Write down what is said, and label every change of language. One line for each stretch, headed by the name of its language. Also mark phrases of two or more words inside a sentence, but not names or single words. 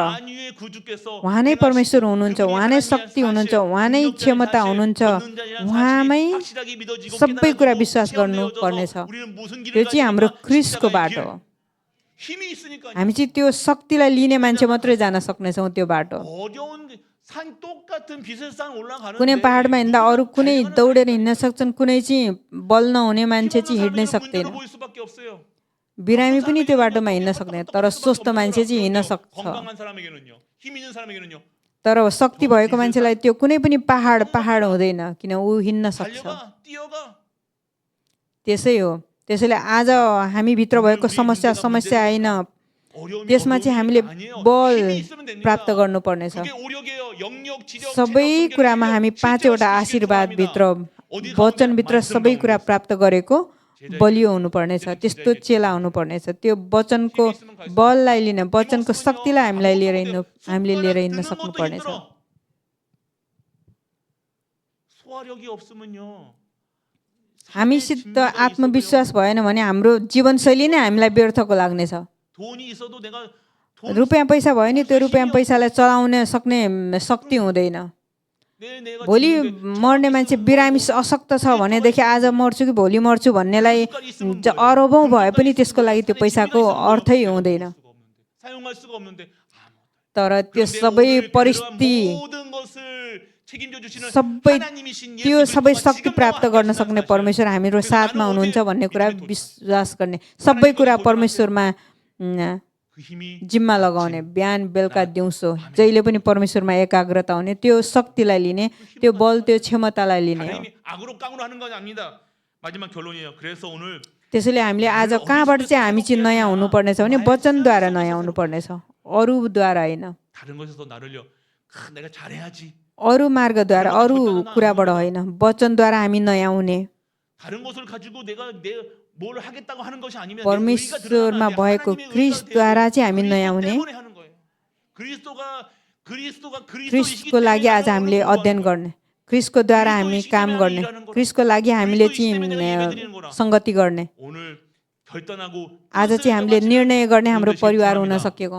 Nepali: उहाँ नै परमेश्वर हुनुहुन्छ, उहाँ नै शक्ति हुनुहुन्छ, उहाँ नै क्षमता हुनुहुन्छ, उहाँमै सबै कुरा विश्वास गर्नुपर्नेछ। त्यो चाहिँ हाम्रो ख्रिस्टको बाटो हो। हामी चाहिँ त्यो शक्तिलाई लिने मान्छे मात्रै जान सक्नेछौँ त्यो बाटो।
Korean: 산 똑같은 빛의 산 올라가는데
Nepali: कुनै पहाडमा हिँड्दा अरू कुनै दौडेर हिँड्न सक्छन्, कुनै चाहिँ बल नहुने मान्छे चाहिँ हिँड्नै सक्दैन।
Korean: 문제로 보일 수밖에 없어요.
Nepali: बिरामी पनि त्यो बाटोमा हिँड्न सक्दैन, तर स्वस्थ मान्छे चाहिँ हिँड्न सक्छ।
Korean: 건강한 사람에게는요. 힘 있는 사람에게는요.
Nepali: तर शक्ति भएको मान्छेलाई त्यो कुनै पनि पहाड हुँदैन, किन ऊ हिँड्न सक्छ।
Korean: 달려가, 뛰어가.
Nepali: त्यसै हो। त्यसैले आज हामीभित्र भएको समस्या होइन,
Korean: 어려움이
Nepali: त्यसमा चाहिँ हामीले
Korean: 아니에요.
Nepali: बल
Korean: 힘이 있으면 됩니다.
Nepali: प्राप्त गर्नुपर्नेछ।
Korean: 그게 오력이에요. 영역, 지력,
Nepali: सबै कुरामा हामी पाँचवटा आशीर्वादभित्र, वचनभित्र सबै कुरा प्राप्त गरेको बलियो हुनुपर्नेछ, त्यस्तो चेला हुनुपर्नेछ। त्यो वचनको बललाई लिन, वचनको शक्तिलाई हामीले लिएर हिँड्न सक्नुपर्नेछ।
Korean: 소화력이 없으면요.
Nepali: हामीसित आत्मविश्वास भएन भने हाम्रो जीवनशैली नै हामीलाई व्यर्थको लाग्नेछ।
Korean: 돈이 있어도 내가
Nepali: रुपियाँ पैसा भयो नि, त्यो रुपियाँ पैसालाई चलाउन सक्ने शक्ति हुँदैन। भोलि मर्ने मान्छे बिरामी अशक्त छ भनेदेखि आज मर्छु कि भोलि मर्छु भन्नेलाई अरबौँ भए पनि त्यसको लागि त्यो पैसाको अर्थै हुँदैन।
Korean: 사용할 수가 없는데
Nepali: तर त्यो सबै परिस्थिति, त्यो सबै शक्ति प्राप्त गर्न सक्ने परमेश्वर हामीहरू साथमा हुनुहुन्छ भन्ने कुरा विश्वास गर्ने, सबै कुरा परमेश्वरमा जिम्मा लगाउने, बिहान बेलुका दिउँसो जहिले पनि परमेश्वरमा एकाग्रता हुने, त्यो शक्तिलाई लिने, त्यो बल, त्यो क्षमतालाई लिने हो।
Korean: 악으로 깡으로 하는 건 아닙니다. 마지막 결론이에요. 그래서 오늘
Nepali: त्यसैले हामीले आज कहाँबाट चाहिँ हामी चाहिँ नयाँ हुनुपर्नेछ भने वचनद्वारा नयाँ हुनुपर्नेछ, अरूद्वारा होइन,
Korean: 다른 것에서 나를요. 내가 잘해야지.
Nepali: अरू मार्गद्वारा, अरू कुराबाट होइन, वचनद्वारा हामी नयाँ हुने।
Korean: 다른 것을 가지고 내가 뭘 하겠다고 하는 것이 아니면
Nepali: परमेश्वरमा भएको ख्रिस्टद्वारा चाहिँ हामी नयाँ हुने। ख्रिस्टको लागि आज हामीले अध्ययन गर्ने, ख्रिस्टको द्वारा हामी काम गर्ने, ख्रिस्टको लागि हामीले चाहिँ सङ्गति गर्ने। आज चाहिँ हामीले निर्णय गर्ने हाम्रो परिवार हुन सकेको।